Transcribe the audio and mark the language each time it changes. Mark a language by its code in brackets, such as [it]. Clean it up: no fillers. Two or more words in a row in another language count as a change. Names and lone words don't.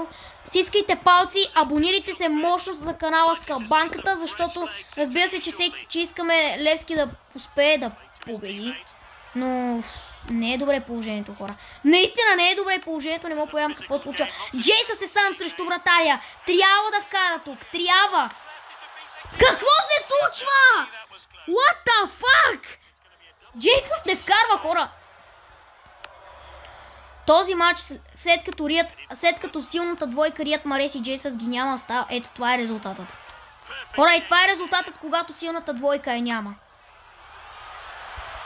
[bg] Стискайте палци, абонирайте се мощно за канала с камбанката, защото разбира се, че искаме Левски да успее да победи, но не е добре положението, хора. Наистина не е добре положението, не мога повярвам какво се случва. Джейсъс е сам срещу вратаря, трябва да вкара тук, трябва. Какво се случва? [en] What the fuck? [bg] Джейсъс не вкарва, хора. Този матч, след като силната двойка Рият Марес и Джейсъс ги няма, става. Ето това е резултатът. Хора, и това е резултатът, когато силната двойка я няма.